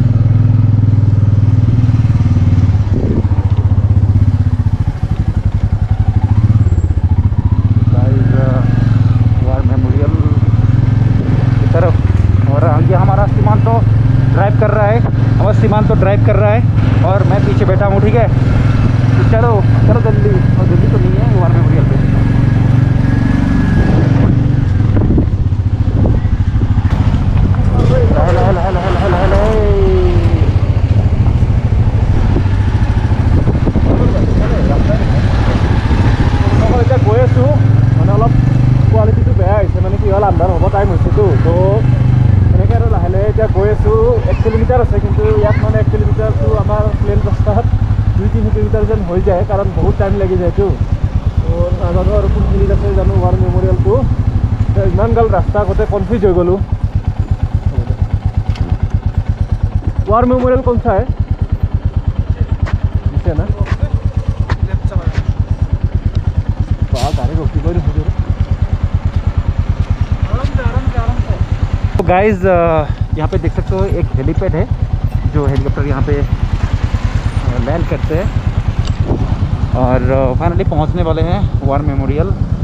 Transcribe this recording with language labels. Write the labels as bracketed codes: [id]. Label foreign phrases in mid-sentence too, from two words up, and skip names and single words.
[hi] वार मेमोरियल की तरफ, और ये हमारा सीमांत तो ड्राइव कर रहा है, हमारा सीमांत तो ड्राइव कर रहा है और मैं पीछे बैठा हूँ, ठीक है। तो चलो चलो जल्दी, और जल्दी तो नहीं है वार मेमोरियल पे। [as] গৈ আছোঁ মানে অলপ কোৱালিটিটো বেয়া হৈছে, মানে কি হ'ল আন্ধাৰ হ'ব টাইম হৈছেতো। তো এনেকৈ আৰু লাহে লাহে এতিয়া গৈ আছোঁ। 1 কিলোমিটাৰ আছে, কিন্তু ইয়াত মানে 1 কিলোমিটাৰটো আমাৰ প্লেন ৰাস্তাত 2-3 কিলোমিটাৰ যেন হৈ যায়, কাৰণ বহুত টাইম লাগি যায়তো। তো নাজানো আৰু কোনখিনিত আছে জানো वार मेमोरियलটো। ইমান গাল ৰাস্তা আগতে কনফিউজ হৈ গ'লোঁ। [hi] वार मेमोरियल कौन सा है? नीचे ना? तो गाइज यहाँ पे देख सकते हो एक हेलीपैड है, जो हेलीकॉप्टर यहाँ पे लैंड करते हैं, और फाइनली पहुँचने वाले हैं वार मेमोरियल।